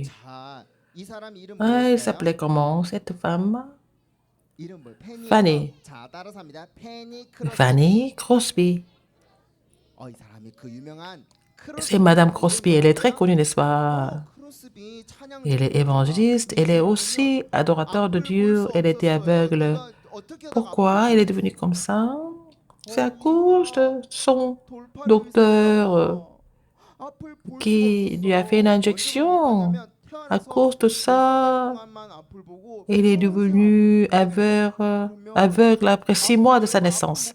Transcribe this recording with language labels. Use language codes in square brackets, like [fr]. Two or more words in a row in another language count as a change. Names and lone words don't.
[ko] 자, 이 사람 이름 [fr] Ah, elle [ko] 뭐였어요? [fr] s'appelait comment cette femme? [ko] 이름 뭐 페니. Fanny. 자, 따라서 합니다. 페니 크로스. Fanny Crosby. 이 사람이 그 유명한 [fr] C'est Madame Crosby, elle est très connue, n'est-ce pas? [ko] 크로스비 찬양. [fr] Elle est évangéliste, elle est aussi adorateur de Dieu, elle était aveugle. Pourquoi elle est devenue comme ça? C'est à cause de son docteur qui lui a fait une injection. À cause de ça, elle est devenue aveugle après 6 mois de sa naissance.